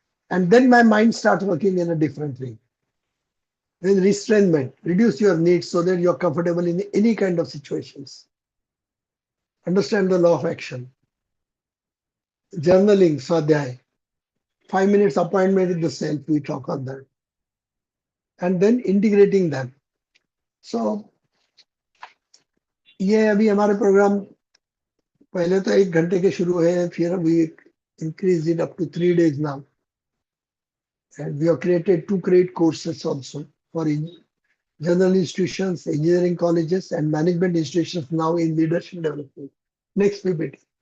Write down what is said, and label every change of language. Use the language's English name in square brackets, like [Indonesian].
[English] And then my mind starts working in a different way. Then restrainment, reduce your needs so that you're comfortable in any kind of situations. Understand the law of action. Journaling, Swadhyay. 5 minutes appointment with the self, we talk on that. And then integrating them. [Hindi] So, ये अभी हमारे programme पहले तो 1 घंटे के शुरू है फिर [English] we increased it up to 3 days now. And we have created 2 great courses also for general institutions, engineering colleges, and management institutions now in leadership development. Next PPT.